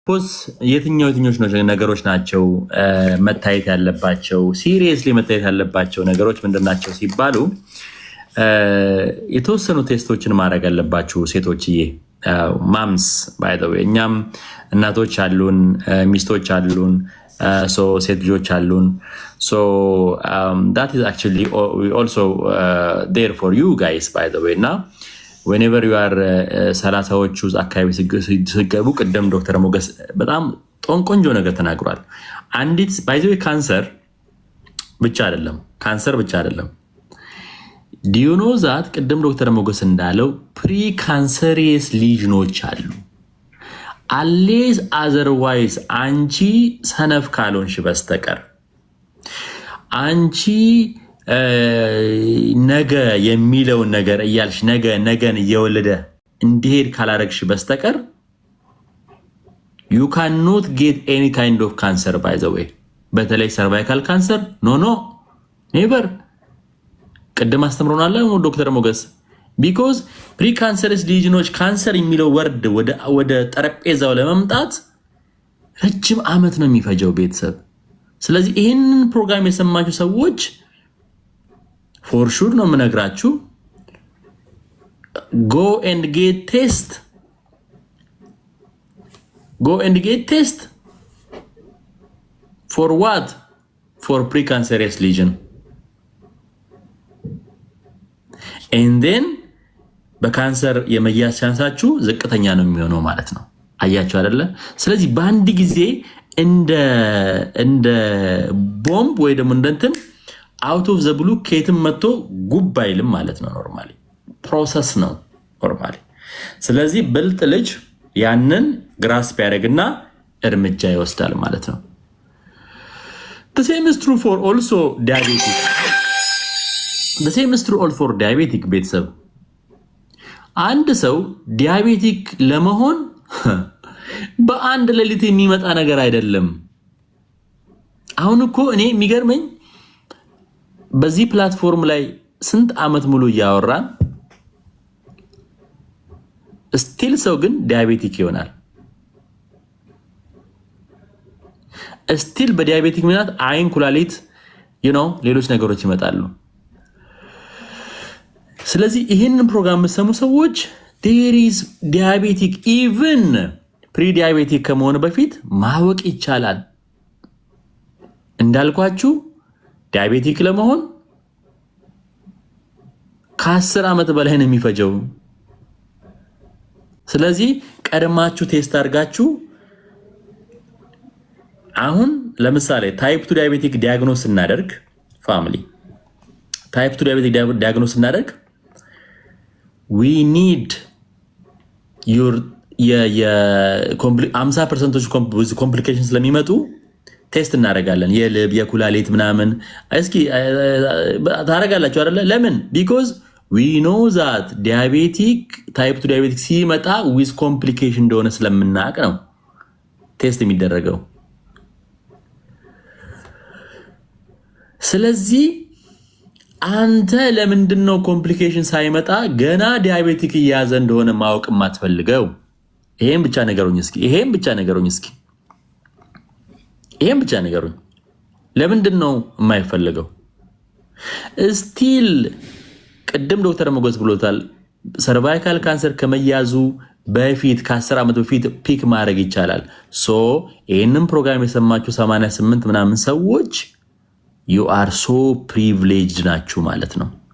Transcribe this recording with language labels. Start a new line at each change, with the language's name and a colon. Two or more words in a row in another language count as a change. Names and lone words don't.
Amharic: ፖስ የትኞች ነገሮች ናቸው መታየት ያለባቸው ሲሪየስሊ መታየት ያለባቸው ነገሮች ምንድናቸው ሲባሉ የተወሰኑ ቴስቶችን ማድረግ ያለባችሁ ሴቶችዬ ማምስ
English: by the
Amharic: ዌይ እኛም እናቶች አሉን ሚስቶች አሉን ሶ ሴት ልጆች አሉን ሶ
English: that is actually we also there for you guys by the way now whenever you are
Amharic: ሰላሳዎቹ አካባቢ ሲገቡ ቀደም ዶክተር ሞገስ በጣም ቆንጆ ነገር ተናግሯል አንዲት
English: by the way
Amharic: ካንሰር ብቻ አይደለም
English: do you know that
Amharic: ቀደም ዶክተር ሞገስ እንዳለው ፕሪካንሰሪየስ ሊዥኖች አሉ
English: unless otherwise
Amharic: አንቺ ሰነፍ ካልሆንሽ በስተቀር አንቺ ነገ የሚለውን ነገር እያልሽ ነገን እየወለደ እንዲሄድ ካላረግሽ በስተቀር
English: you cannot get any kind of cancer by the way
Amharic: በተለይ
English: cervical cancer no never
Amharic: ቀደም አስተምሮናል ዶክተር ሞገስ
English: because precancerous lesions cancer
Amharic: የሚለው ወርድ ወደ ጠረጴዛው ለመምጣት ረጅም አመት ነው የሚፈጀው ቤተሰብ ስለዚህ ይሄንን ፕሮግራም የሰማችሁ ሰዎች
English: for sure
Amharic: ነው የምነግራችሁ
English: go and get test for what for precancerous lesion and then
Amharic: በካንሰር የመያዝ ቻንሳችሁ ዝቅተኛ ነው የሚሆነው ማለት ነው አያችሁ አይደለ ስለዚህ በአንድ ጊዜ እንደ ቦምብ ወይ ደግሞ እንደንተን
English: out of the blue
Amharic: ከየትም መጥቶ ጉብ አይልም ማለት ነው ኖርማሊ ፕሮሰስ ነው ኖርማሊ ስለዚህ ብልጥ ልጅ ያንን ግራስፕ ያደርግና እርምጃ ይወስዳል ማለት ነው
English: the same is true for also
Amharic: diabetic ቤተሰብ አንድ ሰው ዲያቤቲክ ለመሆን በአንድ ሌሊት የሚመጣ ነገር አይደለም አሁን እኮ እኔ የሚገርመኝ በዚህ ፕላትፎርም ላይ ስንት አመት ሙሉ ያወራን ስቲል ሰው ግን ዲያቤቲክ ይሆናል ስቲል በዲያቤቲክ ምክንያት አይን ኩላሊት ሌሎች ነገሮች ይመጣሉ ስለዚህ ይሄንን ፕሮግራም መሰሙ ሰዎች
English: there is diabetic even pre-diabetic
Amharic: ከመሆን በፊት ማወቅ ይቻላል እንዳልኳችሁ ዲያቤቲክ ለመሆን ከ10 አመት በላይ ነው የሚፈጀው ስለዚህ ቀድማችሁ ቴስት አድርጋችሁ አሁን ለምሳሌ ታይፕ 2 ዲያቤቲክ ዲያግኖስ እናደርግ ፋሚሊ ታይፕ 2 ዲያቤቲክ ዲያግኖስ እናደርግ
English: we need your
Amharic: 50% complications ስለሚመጡ ቴስት እናደርጋለን የልብ የኩላሊት ምናምን እስኪ ታረጋላችሁ አይደለ ለምን
English: because we know that diabetic type 2 diabetic
Amharic: ሲመጣ
English: with complication
Amharic: እንደሆነ ስለምናውቅ ነው ቴስት የሚደረገው ስለዚህ አንተ ለምንድነው ኮምፕሊኬሽን ሳይመጣ ገና ዲያቤቲክ ያዘ እንደሆነ ማወቅ ማትፈልገው ይሄን ብቻ ነገሩኝ ለምንድነው የማይፈልገው ስቲል ቀደም ዶክተር ሞገስ ብሎታል ሰርቫይካል ካንሰር ከመያዙ በፊት ከ10 አመት በፊት ፒክ ማድረግ ይቻላል ሶ ይሄንን ፕሮግራም የሰማችሁ 88 ምናምን ሰዎች
English: you are so privileged
Amharic: ናችሁ ማለት ነው